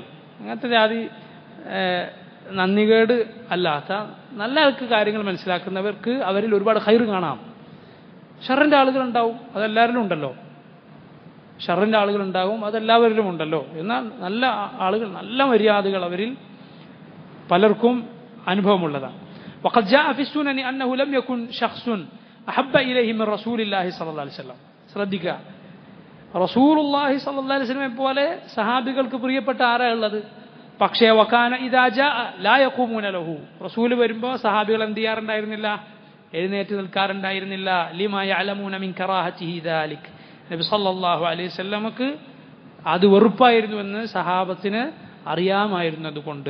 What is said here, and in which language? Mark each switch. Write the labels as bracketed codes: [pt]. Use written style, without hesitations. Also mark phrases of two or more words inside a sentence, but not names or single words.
[ml] അങ്ങനത്തെ ജാതി നന്ദികേട് അല്ലാത്ത നല്ല കാര്യങ്ങൾ മനസ്സിലാക്കുന്നവർക്ക് അവരിൽ ഒരുപാട് ഖൈർ കാണാം. ഷറിൻ്റെ ആളുകളുണ്ടാവും, അതെല്ലാവരിലും ഉണ്ടല്ലോ. ഷറിൻ്റെ ആളുകളുണ്ടാവും, അതെല്ലാവരിലും ഉണ്ടല്ലോ. എന്നാൽ നല്ല ആളുകൾ, നല്ല മര്യാദകൾ അവരിൽ പലർക്കും അനുഭവമുള്ളതാണ്. [ar] وقد جاء في السنن أنه لم يكن شخص أحب إليه من رسول الله صلى الله عليه وسلم. [ml] ശ്രദ്ധിക്കുക, [ar] رسول الله صلى الله عليه وسلم [ml] പോലെ സഹാബികൾക്ക് പ്രിയപ്പെട്ട ആരാ ഉള്ളത്? പക്ഷേ [ar] وكان إذا جاء لا يقومون له, [ml] റസൂൽ വരുമ്പോൾ സഹാബികൾ എന്ത് ചെയ്യാറുണ്ടായിരുന്നില്ല? എഴുന്നേറ്റ് നിൽക്കാറുണ്ടായിരുന്നില്ല. [ar] لما يعلمون من كراهته ذلك, النبي صلى الله عليه وسلم [ml] അത് വെറുപ്പായിരുന്നുവെന്ന് സഹാബത്തിന് അറിയാമായിരുന്നതുകൊണ്ട്.